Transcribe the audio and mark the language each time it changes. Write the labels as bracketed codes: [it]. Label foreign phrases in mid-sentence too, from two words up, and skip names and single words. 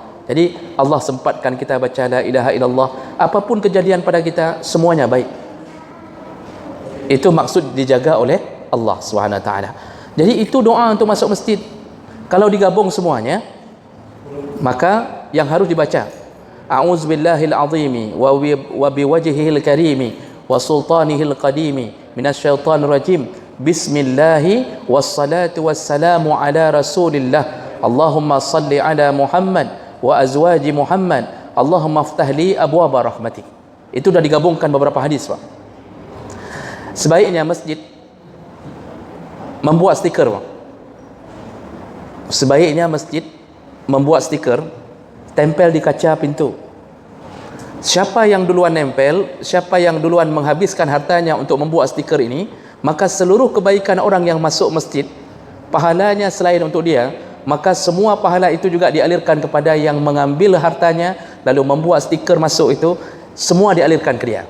[id] Jadi Allah sempatkan kita baca [ar] لا إله إلا الله, [id] apapun kejadian pada kita semuanya baik. Itu maksud dijaga oleh Allah [ar] سبحانه وتعالى. [id] Jadi itu doa untuk masuk masjid. Kalau digabung semuanya, maka yang harus dibaca [ar] أعوذ بالله العظيم وبوجهه الكريم وسلطانه القديم من الشيطان الرجيم بسم الله والصلاة والسلام على رسول الله اللهم صل على محمد وأزواج محمد اللهم افتح لي أبواب رحمتك. [id] Itu dah digabungkan beberapa hadis, Pak. Sebaiknya masjid membuat stiker, Pak. Sebaiknya masjid membuat stiker, tempel di kaca pintu. Siapa yang duluan nempel, siapa yang duluan menghabiskan hartanya untuk membuat stiker ini, maka seluruh kebaikan orang yang masuk masjid, pahalanya selain untuk dia, maka semua pahala itu juga dialirkan kepada yang mengambil hartanya lalu membuat stiker masuk itu, semua dialirkan ke dia.